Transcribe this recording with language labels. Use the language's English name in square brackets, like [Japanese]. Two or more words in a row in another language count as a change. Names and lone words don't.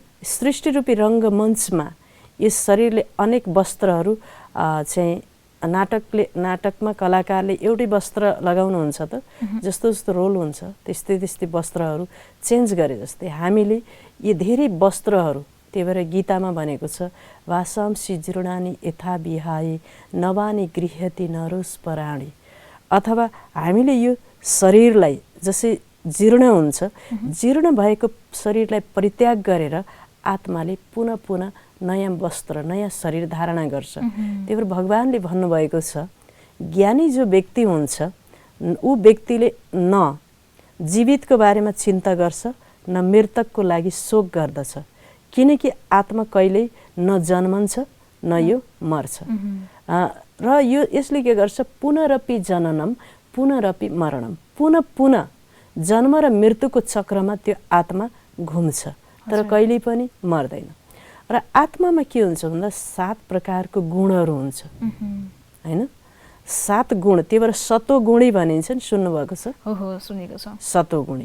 [Nepali] सृष्टिरूपी रङ्गमञ्चमा यस शरीरले अनेक वस्त्रहरू चाहिँ नाटकमा कलाकारले एउटै वस्त्र लगाउनुहुन्छ त जस्तो जस्तो रोल हुन्छ त्यस्तै त्यस्तै वस्त्रहरू चेन्ज गरे जस्तै हामीले यी धेरै वस्त्रहरू, त्यही भएर गीतामा भनेको छ [Sanskrit] वासांसि जीर्णानि यथा विहाय नवानि गृह्यति नरोस पराणी, [Nepali] अथवा हामीले यो शरीरलाई जसै जीर्ण हुन्छ, जीर्ण भएको शरीरलाई परित्याग गरेर आत्माले पुनः पुनः नयाँ वस्त्र नयाँ शरीर धारणा गर्छ। त्यही भएर भगवानले भन्नुभएको छ ज्ञानी जो व्यक्ति हुन्छ ऊ व्यक्तिले न जीवितको बारेमा चिन्ता गर्छ न मृतकको लागि शोक गर्दछ, किनकि आत्मा कहिल्यै न जन्मन्छ न यो मर्छ। र यो यसले के गर्छ [Sanskrit] पुनरपि जननम पुनरपि मरणम, [Nepali] पुनः पुनः जन्म र मृत्युको चक्रमा त्यो आत्मा घुम्छ तर कहिल्यै पनि मर्दैन। र आत्मामा के हुन्छ भन्दा 7 प्रकारको गुणहरू हुन्छ हैन, 7 गुण। त्यही भएर सत्वगुणी भनिन्छ नि, सुन्नुभएको छ? हो हो सुनेको छ। सत्वगुणी